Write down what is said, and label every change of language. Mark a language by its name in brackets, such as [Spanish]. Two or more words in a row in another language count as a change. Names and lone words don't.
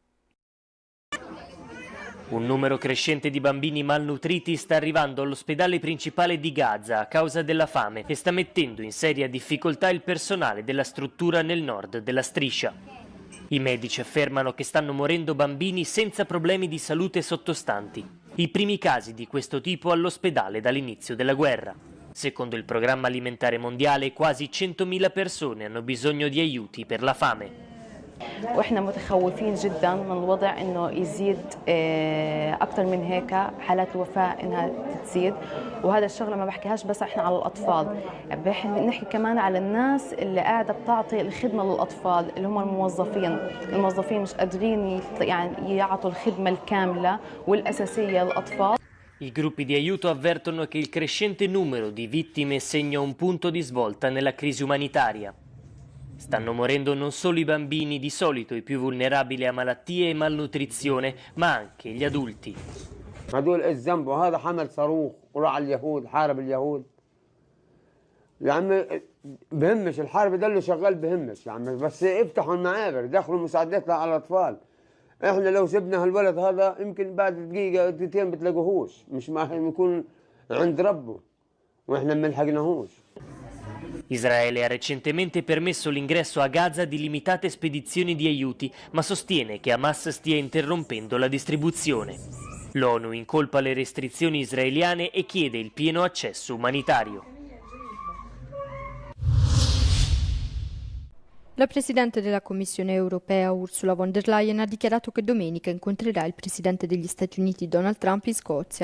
[Italian] Un numero crescente di bambini malnutriti sta arrivando all'ospedale principale di Gaza a causa della fame e sta mettendo in seria difficoltà il personale della struttura nel nord della striscia. I medici affermano che stanno morendo bambini senza problemi di salute sottostanti, i primi casi di questo tipo all'ospedale dall'inizio della guerra. Secondo il Programma Alimentare Mondiale, quasi 100.000 persone hanno bisogno di aiuti per la fame. [Arabic] واحنا متخوفين جدا من الوضع انه يزيد اكثر من هيك حالات الوفاه انها تزيد وهذا الشغله ما بحكيهاش بس احنا على الاطفال بنحكي كمان على الناس اللي قاعده بتعطي الخدمه للاطفال اللي هم الموظفين مش قادرين يعني يعطوا الخدمه الكامله والاساسيه للاطفال. [Italian] I gruppi di aiuto avvertono che il crescente numero di vittime segna un punto di svolta nella crisi umanitaria. Stanno morendo non solo i bambini, di solito i più vulnerabili a malattie e malnutrizione, ma anche gli adulti. [Arabic] هدول ايش ذنبه؟ هذا حمل صاروخ وراح على اليهود حارب اليهود. يا عمي بهمش الحرب ده اللي شغال بهمش يا عمي بس افتحوا المعابر دخلوا مساعدات على الاطفال. احنا لو سبنا هالولد هذا يمكن بعد دقيقه دقيقتين بتلاقوهوش مش ما يكون عند ربه واحنا ما لحقناهوش. [Italian] Israele ha recentemente permesso l'ingresso a Gaza di limitate spedizioni di aiuti, ma sostiene che Hamas stia interrompendo la distribuzione. L'ONU incolpa le restrizioni israeliane e chiede il pieno accesso umanitario. La Presidente della Commissione europea Ursula von der Leyen ha dichiarato che domenica incontrerà il Presidente degli Stati Uniti Donald Trump in Scozia.